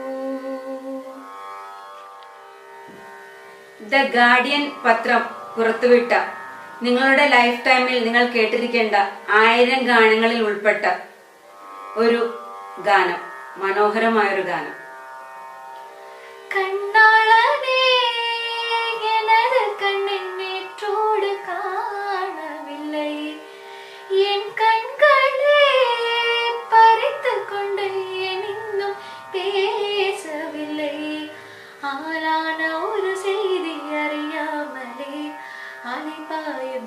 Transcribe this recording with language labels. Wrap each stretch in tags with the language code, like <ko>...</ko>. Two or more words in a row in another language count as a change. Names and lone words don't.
<ml>ദ ഗാർഡിയൻ പത്രം പുറത്തുവിട്ട നിങ്ങളുടെ ലൈഫ് ടൈമിൽ നിങ്ങൾ കേട്ടിരിക്കേണ്ട 1000 ഗാനങ്ങളിൽ ഉൾപ്പെട്ട ഒരു ഗാനം, മനോഹരമായൊരു ഗാനം.</ml> <ta>കണ്ണാളനേ எனது கண்ணின் நேற்றோடு காணவில்லை என் கண்களே பறித்து கொண்டு இன்னும் பேசவில்லை ஆளான ஒரு செய்தி அறியாமலே அலைபாயும்</ta>